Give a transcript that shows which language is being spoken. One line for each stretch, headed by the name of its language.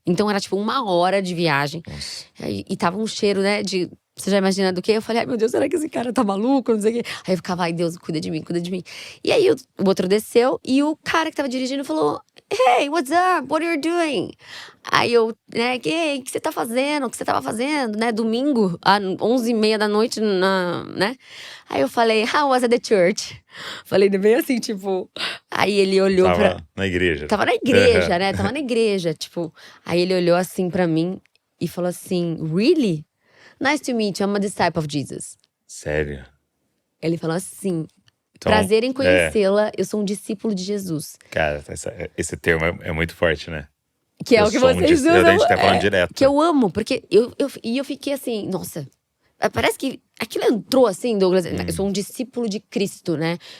Portuguese: Então era tipo 1 hora de viagem. E tava um cheiro, né, de… Você já imagina do quê? Eu falei, ai meu Deus, será que esse cara tá maluco? Não sei o quê. Aí eu ficava, ai Deus, cuida de mim, cuida de mim. E aí o outro desceu e o cara que tava dirigindo falou,
English: hey, what's up? What are you doing?
Portuguese: Aí eu, né, o que você tá fazendo? O que você tava fazendo, né? Domingo, às 11h30 da noite, né? Aí eu falei,
English: how was at the church?
Portuguese: Falei bem assim, tipo… Aí ele olhou Tava na igreja. Tava na igreja, né? Tava na igreja, tipo… Aí ele olhou assim pra mim e falou assim,
English: really? Nice to meet you, I'm a disciple of Jesus.
Portuguese: Sério? Ele falou assim, Então, prazer em conhecê-la, eu sou um discípulo de Jesus. Cara, esse termo é muito forte, né? Que é o que vocês usam. A gente tá falando direto. Que eu amo, porque eu fiquei assim, nossa… Parece que aquilo entrou assim, Douglas, eu sou um discípulo de Cristo, né?